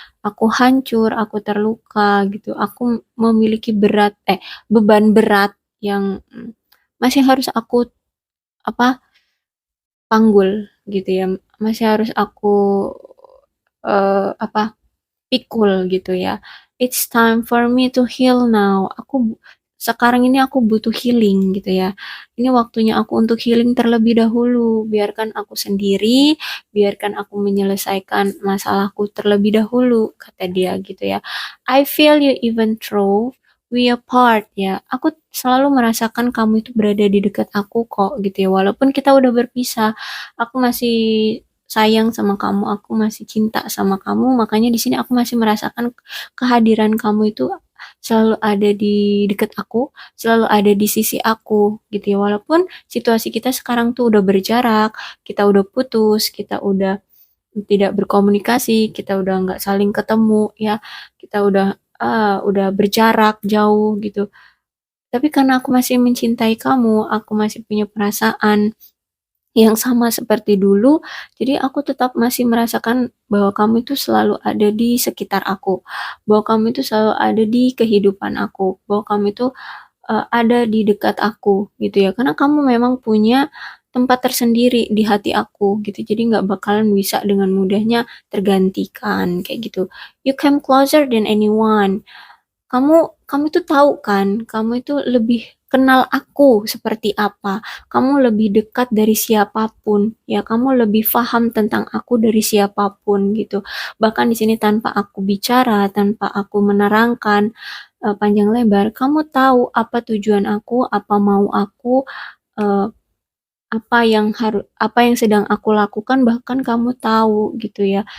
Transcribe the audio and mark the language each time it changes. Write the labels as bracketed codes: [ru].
[id] Aku hancur, aku terluka gitu. Aku memiliki beban berat yang masih harus aku apa panggul gitu ya. Masih harus aku apa pikul gitu ya. [en] It's time for me to heal now. [id] Sekarang ini aku butuh healing gitu ya. Ini waktunya aku untuk healing terlebih dahulu. Biarkan aku sendiri, biarkan aku menyelesaikan masalahku terlebih dahulu, kata dia gitu ya. [en] I feel you even though we apart ya. [id] Aku selalu merasakan kamu itu berada di dekat aku kok gitu ya. Walaupun kita udah berpisah, aku masih sayang sama kamu, aku masih cinta sama kamu, makanya di sini aku masih merasakan kehadiran kamu itu selalu ada di dekat aku, selalu ada di sisi aku gitu ya. Walaupun situasi kita sekarang tuh udah berjarak, kita udah putus, kita udah tidak berkomunikasi, kita udah nggak saling ketemu ya, kita udah berjarak jauh gitu. Tapi karena aku masih mencintai kamu, aku masih punya perasaan yang sama seperti dulu, jadi aku tetap masih merasakan bahwa kamu itu selalu ada di sekitar aku, bahwa kamu itu selalu ada di kehidupan aku, bahwa kamu itu ada di dekat aku gitu ya. Karena kamu memang punya tempat tersendiri di hati aku gitu. Jadi nggak bakalan bisa dengan mudahnya tergantikan kayak gitu. [en] You came closer than anyone. [id] Kamu kamu itu tahu kan, kamu itu lebih kenal aku seperti apa. Kamu lebih dekat dari siapapun, ya. Kamu lebih paham tentang aku dari siapapun gitu. Bahkan di sini tanpa aku bicara, tanpa aku menerangkan panjang lebar, kamu tahu apa tujuan aku, apa mau aku, eh, apa yang sedang aku lakukan, bahkan kamu tahu gitu ya.